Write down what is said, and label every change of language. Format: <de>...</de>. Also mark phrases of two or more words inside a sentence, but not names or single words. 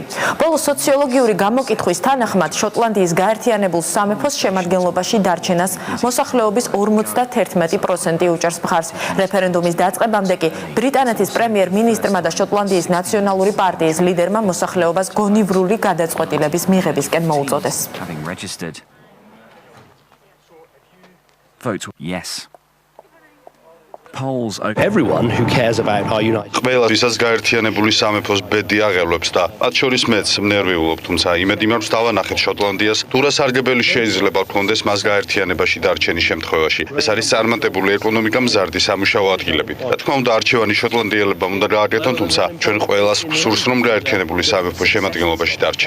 <ka>ბოლო სოციოლოგიური გამოკითხვის თანახმად შოტლანდიის გაერთიანებულ სამეფოს შემადგენლობაში დარჩენას მოსახლეობის 51% უჭერს მხარს. რეფერენდუმის დაწყებამდე კი ბრიტანეთის პრემიერ-მინისტრმა და შოტლანდიის ნაციონალური პარტიის ლიდერმა მოსახლეობას გონივრული გადაწყვეტილების მიღებისკენ მოუწოდეს.</ka> <en>Vote yes. Polls Everyone who cares about our united</en> <ka>ყველა ვისაც გაერთიანებული სამეფოს ბედი აღელვებს და მათ შორის მეც ნერვიულობ, თუმცა იმედი მაქვს დავანახეთ შოტლანდიას, თუ რა სარგებელი შეიძლება გქონდეს მას გაერთიანებაში დარჩენის შემთხვევაში. ეს არის წარმატებული ეკონომიკა, მზარდი სამუშაო ადგილები. რა თქმა უნდა, არჩევანი შოტლანდიელებმა უნდა გააკეთონ, თუმცა ჩვენ ყველას გვსურს, რომ გაერთიანებული სამეფოს შემადგენლობაში დარჩეთ.</ka>